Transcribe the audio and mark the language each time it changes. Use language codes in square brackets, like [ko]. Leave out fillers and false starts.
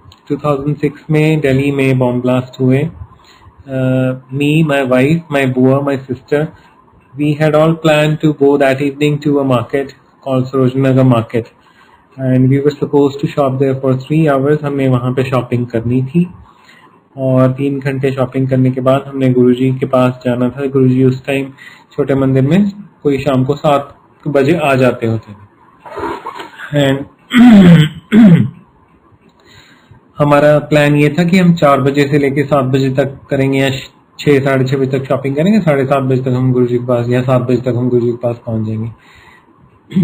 [hi] 2006 में दिल्ली में bomb blast हुए। [en] Me, my wife, my बुआ, my sister, we had all planned to go that evening to a market called Sarojinagar Market, and we were supposed to shop there for 3 hours. [hi] हमें वहाँ पे shopping करनी थी, और 3 घंटे shopping करने के बाद हमने गुरुजी के पास जाना था। गुरुजी उस टाइम छोटे मंदिर में कोई शाम को 7 बजे आ जाते होते थे। एंड हमारा प्लान ये था कि हम 4 बजे से लेके 7 बजे तक करेंगे या 6 साढ़े 6 बजे तक शॉपिंग करेंगे, 7:30 बजे तक हम गुरुजी के पास या 7 बजे तक हम गुरुजी के पास पहुंच जाएंगे।